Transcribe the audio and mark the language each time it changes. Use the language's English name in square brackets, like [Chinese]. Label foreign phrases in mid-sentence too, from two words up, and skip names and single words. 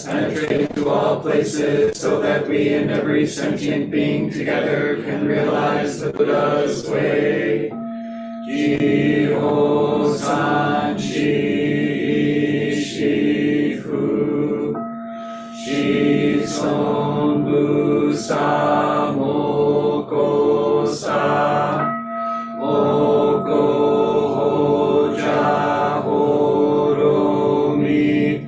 [English] penetrate to all places, so that we and every sentient being together can realize the Buddha's way. [Japanese] 十方三世諸仏, 諸尊菩薩摩訶薩 摩訶般若波羅蜜.